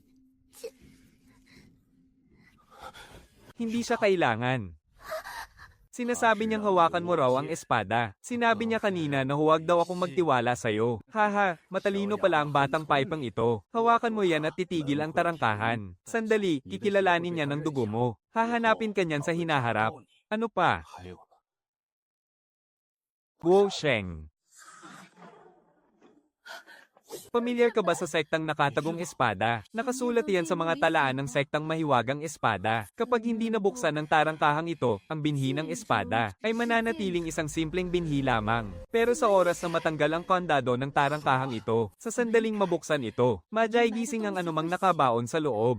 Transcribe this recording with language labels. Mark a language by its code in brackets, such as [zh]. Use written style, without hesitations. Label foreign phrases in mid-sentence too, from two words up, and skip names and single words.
[tl] Hindi siya kailangan. Sinasabi niyang hawakan mo raw ang espada. Sinabi niya kanina na huwag daw akong magtiwala sa'yo. Haha, matalino pala ang batang paipang ito. Hawakan mo yan at titigil ang tarangkahan. Sandali, kikilalanin niya ng dugo mo. Hahanapin ka niyan sa hinaharap. Ano pa? [zh] 还有呢， [tl] Guo Sheng. Pamilyar ka ba sa sektang nakatagong espada? Nakasulat yan sa mga talaan ng sektang mahiwagang espada. Kapag hindi nabuksan ng tarangkahang ito, ang binhi ng espada, ay mananatiling isang simpleng binhi lamang. Pero sa oras na matanggal ang kandado ng tarangkahang ito, sa sandaling mabuksan ito, madyay gising ang anumang nakabaon sa loob.